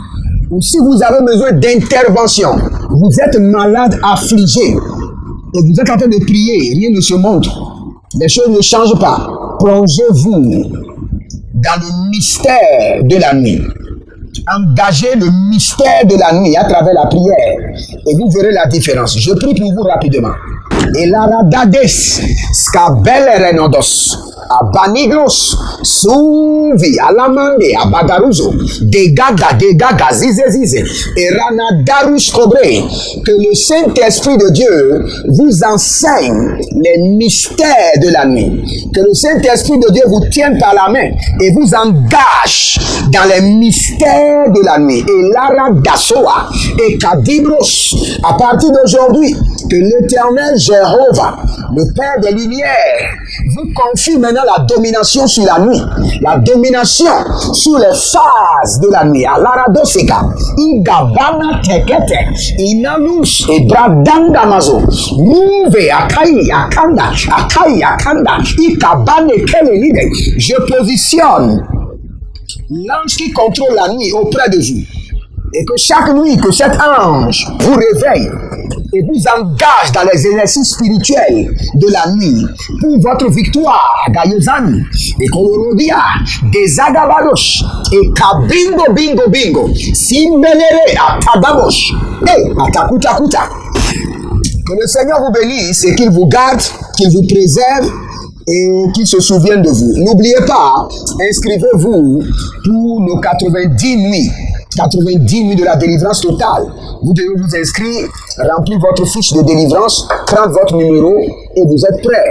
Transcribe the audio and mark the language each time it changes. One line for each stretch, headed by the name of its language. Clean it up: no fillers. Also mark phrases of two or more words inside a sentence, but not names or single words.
French: Ou si vous avez besoin d'intervention, vous êtes malade, affligé, et vous êtes en train de prier, rien ne se montre, les choses ne changent pas. Plongez-vous dans le mystère de la nuit. Engagez le mystère de la nuit à travers la prière et vous verrez la différence. Je prie pour vous rapidement. Et la radades, scabelle renodos, abaniglos, suvi, alamande, abagaruzo, degaga, zize, et ranadarush cobré. Que le Saint-Esprit de Dieu vous enseigne les mystères de la nuit. Que le Saint-Esprit de Dieu vous tienne par la main et vous engage dans les mystères de la nuit. Et l'aradasoa, et kadibros, à partir d'aujourd'hui, que l'Éternel Jéhovah, le Père des Lumières, vous confie maintenant la domination sur la nuit, la domination sur les phases de la nuit. Alaradoseka, Igabana Tekete, Inalus, et Bradangamazo, Mouve, Akai, Akanda, Ikabane Kelelide. Je positionne l'ange qui contrôle la nuit auprès de vous. Et que chaque nuit, que cet ange vous réveille et vous engage dans les exercices spirituels de la nuit pour votre victoire, Gayozani, et Kolorodia, des Agabadosh, et Kabingo Bingo Bingo, Simbelere, Atagabosh, et Atakutakuta. Que le Seigneur vous bénisse et qu'il vous garde, qu'il vous préserve et qu'il se souvienne de vous. N'oubliez pas, inscrivez-vous pour nos 90 nuits. 90 nuits de la délivrance totale. Vous devez vous inscrire, remplir votre fiche de délivrance, prendre votre numéro et vous êtes prêts.